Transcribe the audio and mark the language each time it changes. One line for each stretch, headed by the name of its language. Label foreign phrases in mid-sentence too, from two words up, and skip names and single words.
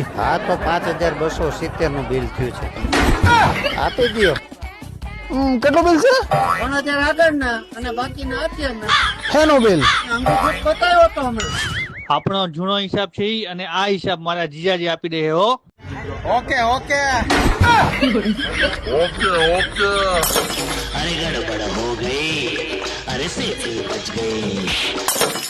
Gujarati: હા તો 5270 નું બિલ થયું છે આપી દો. કેટલું બિલ છે? 3000 આગળના અને બાકીના અત્યારના. હેનો બિલ? અંગૂઠો બતાવ્યો તો હમણાં. આપણો જૂનો હિસાબ છે ઈ અને આ હિસાબ મારા જીજાજી આપી દે હો.
English: OK OK
Hindi: अरे गड़बड़ हो गई, अरे सेठी बच गई.